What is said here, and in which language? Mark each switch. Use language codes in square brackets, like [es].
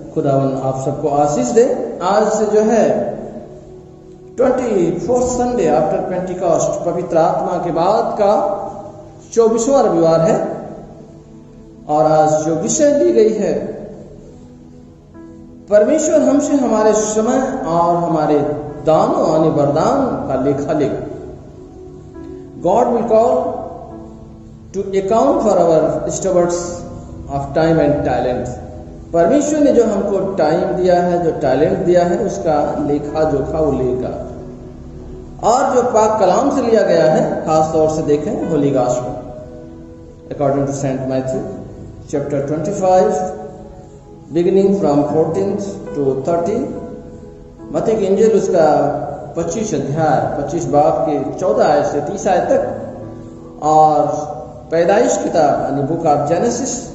[hi] खुदावन आप सबको आशीष दे। आज से जो है [en] 24th Sunday after Pentecost, [hi] पवित्र आत्मा के बाद का 24वां रविवार है और आज जो विषय ली गई है, परमेश्वर हमसे हमारे समय और हमारे दानों यानी वरदान का लेखा लेगा। [en] God will call to account for our stewards of time and talent. [hi] परमेश्वर ने जो हमको टाइम दिया है, जो टैलेंट दिया है, उसका लेखा जोखा वो लेगा। और जो पाक कलाम से लिया गया है, खास तौर से देखें [en] holy gospel according to saint Matthew chapter 25 beginning from 14 to 30, [hi] मत्ती की इंजील उसका 25 अध्याय 25 बाब के 14 आयत से 30 आयत तक, और पैदाइश किताब यानी [en] book of Genesis